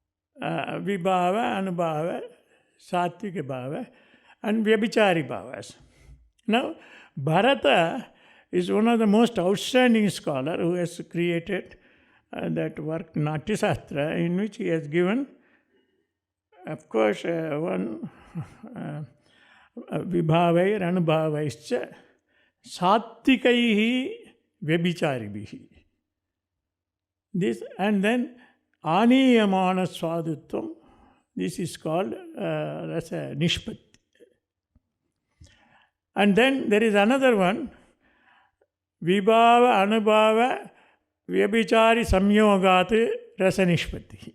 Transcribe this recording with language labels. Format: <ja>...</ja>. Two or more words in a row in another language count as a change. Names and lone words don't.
<sa>Vibhava, Anubhava, Satvika Bhava and Vyabhichari Bhavas.</sa> <en>Now, Bharata is one of the most outstanding scholars who has created that work Natya Shastra, in which he has given, of course, one</en> <sa>vibhavair anubhavaischa satvikaihi vyabhicharibihi.</sa> <en>This, and then</en> <sa>aniyamana swadutvam,</sa> <en>this is called</en> <sa>Rasa Nishpatti.</sa> <en>And then there is another one,</en> <sa>Vibhava Anubhava Vyabhichari Samyogat Rasa Nishpatti.</sa>